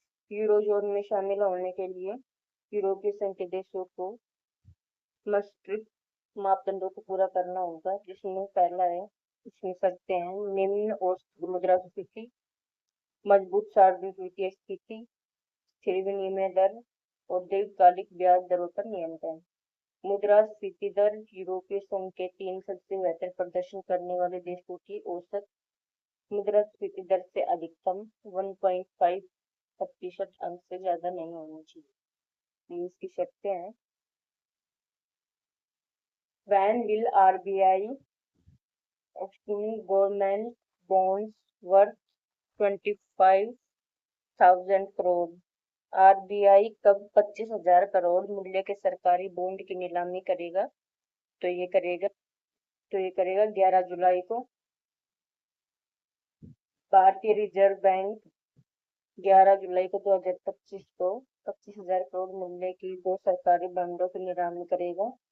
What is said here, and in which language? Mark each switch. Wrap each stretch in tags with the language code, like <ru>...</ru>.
<hi>Eurozone में शामिल होने के लिए यूरोपीय संघ के देशों को maastricht मापदंडों को पूरा करना होगा, जिसमें पहला है, इसमें शर्तें हैं: निम्न औसत मुद्रास्फीति, मजबूत सार्वजनिक वित्तीय स्थिति, स्थिर विनिमय दर और दीर्घकालिक ब्याज दरों पर नियंत्रण। मुद्रास्फीति दर यूरोपीय संघ के 3 सबसे बेहतर प्रदर्शन करने वाले देशों की औसत मुद्रास्फीति दर से अधिकतम 1.5% अंक से ज्यादा नहीं होनी चाहिए। इसकी शर्तें हैं:</hi> <en>When will RBI issue government bonds worth 25,000 crore?</en> <hi>RBI कब 25,000 करोड़ मूल्य के सरकारी बॉन्ड की नीलामी करेगा? तो ये करेगा 11 जुलाई को। भारतीय रिजर्व बैंक 11 जुलाई को 2025 को 25,000 करोड़ मूल्य की 2 सरकारी बॉन्डों की नीलामी करेगा।</hi>